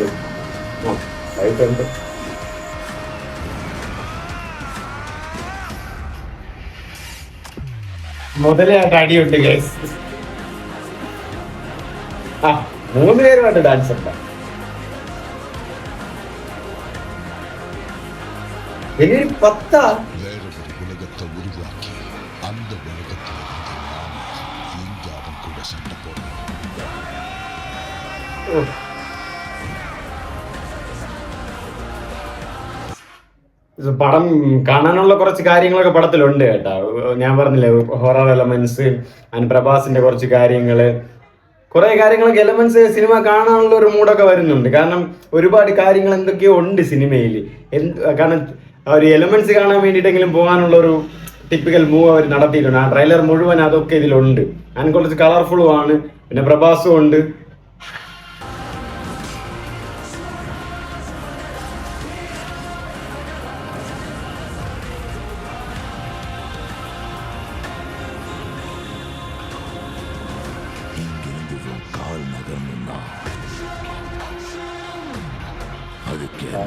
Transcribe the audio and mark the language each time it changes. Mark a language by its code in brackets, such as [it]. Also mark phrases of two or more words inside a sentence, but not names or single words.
[ml] ആയിട്ടുണ്ട്. മുതലായിട്ട് അടിയുണ്ട് ഗൈസ്. 3 പേരുമായിട്ട് ഡാൻസ് ഉണ്ട്. ഇനി 10 [ta] உலகத்தை உருவாக்கி அந்த உலகத்தில் இந்தியாவும் கூட சண்டை போடுவோம். [ml] പടം കാണാനുള്ള കുറച്ച് കാര്യങ്ങളൊക്കെ പടത്തിലുണ്ട് കേട്ടോ. ഞാൻ പറഞ്ഞില്ലേ, [en] horror elements and [ml] പ്രഭാസിന്റെ കുറച്ച് കുറെ കാര്യങ്ങളൊക്കെ എലമെന്റ്സ് സിനിമ കാണാനുള്ള ഒരു മൂഡൊക്കെ വരുന്നുണ്ട്. കാരണം ഒരുപാട് കാര്യങ്ങൾ എന്തൊക്കെയോ ഉണ്ട് സിനിമയിൽ. കാരണം ഒരു എലമെന്റ്സ് കാണാൻ വേണ്ടിയിട്ടെങ്കിലും പോകാനുള്ള ഒരു [en] typical move [ml] അവർ നടത്തിയിട്ടുണ്ട്. ആ ട്രെയിലർ മുഴുവൻ അതൊക്കെ ഇതിലുണ്ട്. ആൻഡ് കുറച്ച് കളർഫുള്ളും ആണ്. പിന്നെ പ്രഭാസും ഉണ്ട്. [ta] கால் நகர்னா அதுக்கு